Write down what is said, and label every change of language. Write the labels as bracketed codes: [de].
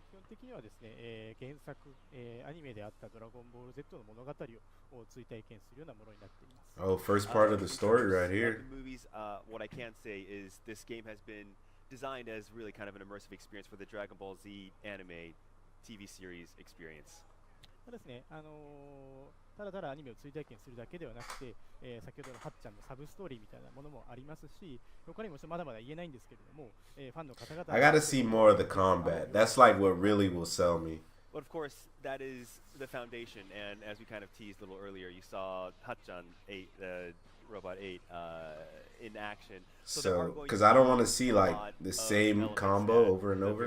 [ja] 基本的にはですね、原作、アニメであったドラゴンボール Z の物語を追体験するようなものになっています。 [en] Oh, first part of the story right here. Movies, what I can say is this game has been designed as really kind of an immersive experience for the Dragon Ball Z anime TV series experience. [ja] ですね、ただただアニメを追体験するだけではなくて、先ほどのはっちゃんのサブストーリーみたいなものもありますし、他にもまだまだ言えないんですけれども、ファンの方々 [en] I gotta see more of the combat. That's like what really will sell me. But of course, that is the foundation, and as we kind of teased a little earlier, you saw Hachan 8, Robot 8, in action. So, because I don't want to see like the same combo over and over.